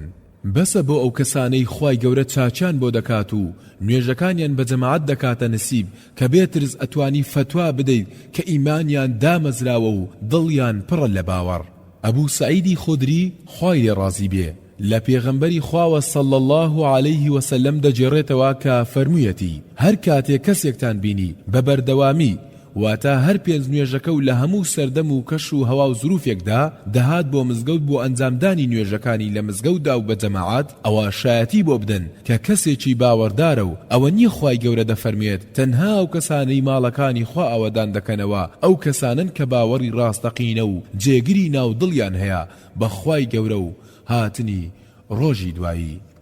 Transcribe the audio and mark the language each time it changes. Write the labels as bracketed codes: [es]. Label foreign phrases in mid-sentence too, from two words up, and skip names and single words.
[ckb] بەسە بۆ ئەو کەسانەی خوای گەورە چاچان بۆ دەکات و نوێژەکانیان بە جەماعەت دەکاتە نسیب کە بێترز ئەتوانی فتوا بدەیت کە ئیمانیان دامەزراوە و دڵیان پڕە لە باوەڕ. ئەبوو سەعیدی خودری خوای لێ ڕازی بێ لە پێغەمبەری خواوە [ar] صلى الله عليه وسلم [ckb] دەجێڕێتەوە کە فەرموویەتی هەر کاتێک کەسێکتان بینی بە بەردەوامی واتە هەر پێنج نوێژەکە و لە هەموو سەردەم و کەش و هەوا و زروفێکدا دەهات بۆ مزگەوت بۆ ئەنجامدانی نوێژەکانی لە مزگەوتدا و بە جەماعەت ئەوە شایەتی بۆ بدەن کە کەسێکی باوەڕدارە و ئەوە نییە خوای گەورە دەفەرمێت تەنها ئەو کەسانەی ماڵەکانی خوا ئەوەدان دەکەنەوە ئەو کەسانن کە باوەڕی ڕاستەقینە و جێگیری ناو دڵیان هەیە بە خوای گەورە و هاتنی ڕۆژی دوایی.